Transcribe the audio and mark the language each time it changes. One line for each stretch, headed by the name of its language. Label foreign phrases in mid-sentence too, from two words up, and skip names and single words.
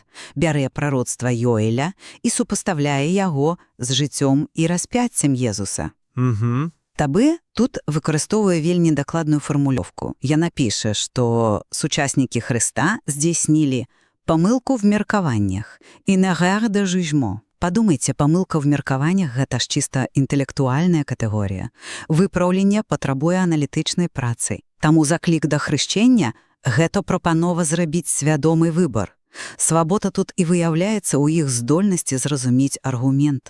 Belarusian: Бярэ прароцтва Йоэля і супастаўляе яго з жыццём і распяццем Езуса. Табе тут выкарыстоўвае вельмі дакладную фармулёўку. Яна піша, што сучаснікі Хрыста здзейснілі памылку в меркаваннях і
French: «erreur de jugement».
Belarusian: Падумайце, памылка в меркаваннях – гэта ж чыста інтэлектуальная катэгорія. Выпраўленне патрабуе аналітычнай працы. Таму заклік да хрышчэння – гэта прапанова зрабіць свядомы выбар. Свабода тут і выяўляецца ў іх здольнасці зразумець аргумент.